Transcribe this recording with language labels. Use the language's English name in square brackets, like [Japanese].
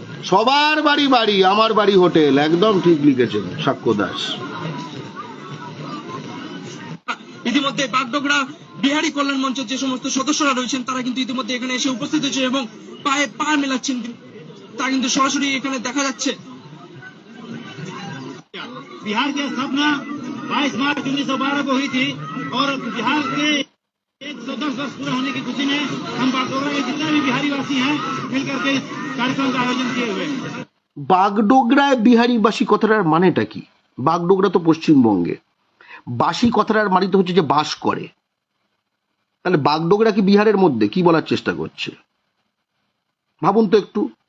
[Bangla] সবার বাড়ি বাড়ি, আমার বাড়ি হোটেল, একদম ঠিক লিখেছেন সাক্ষ্য দাস। ইতিমধ্যে বাগডোগরা বিহারি কল্যাণ মঞ্চের যে সমস্ত সদস্যরা রয়েছেন তারা কিন্তু ইতিমধ্যে এখানে এসে উপস্থিত হয়েছে এবং পায়ে পা মেলাচ্ছেন, তা কিন্তু সরাসরি এখানে দেখা যাচ্ছে। [Hindi] बिहार की स्थापना 22 मार्च 1912 को हुई थी और बिहार के 110 वर्ष पूरा होने की खुशी में हम बागडोगरा के जितने भी बिहारी वासी हैं मिलकर के इस कार्यक्रम का आयोजन किए हुए हैं। [Bangla] বাগডোগরায় বিহারিবাসী কথাটার মানেটা কি? বাগডোগরা তো পশ্চিমবঙ্গে, বাসী কথাটার মানে তো হচ্ছে যে বাস করে। তাহলে বাগডোগরা কি বিহারের মধ্যে? কি বলার চেষ্টা করছে ভাবুন তো একটু।